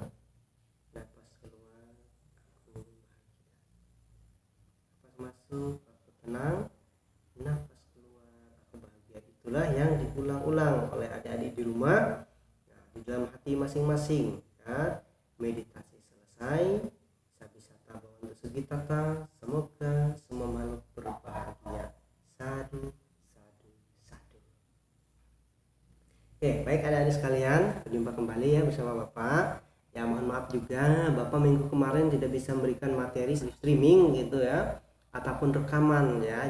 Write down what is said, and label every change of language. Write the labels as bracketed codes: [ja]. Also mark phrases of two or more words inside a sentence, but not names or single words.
[id] Nafas keluar, aku bahagia. Nafas masuk, aku tenang. Nafas keluar, aku bahagia. Itulah yang diulang-ulang oleh adik-adik di rumah. Nah, di dalam hati masing-masing ya. Meditasi selesai, [pi] sabisata bhavantu sugitata, [id] semoga semua makhluk berbahagia. [pi] Sadu, sadu, sadu. [id] Oke, baik adik-adik sekalian, berjumpa kembali ya bersama Bapak. Ya, mohon maaf juga Bapak minggu kemarin tidak bisa memberikan materi streaming gitu ya, ataupun rekaman ya.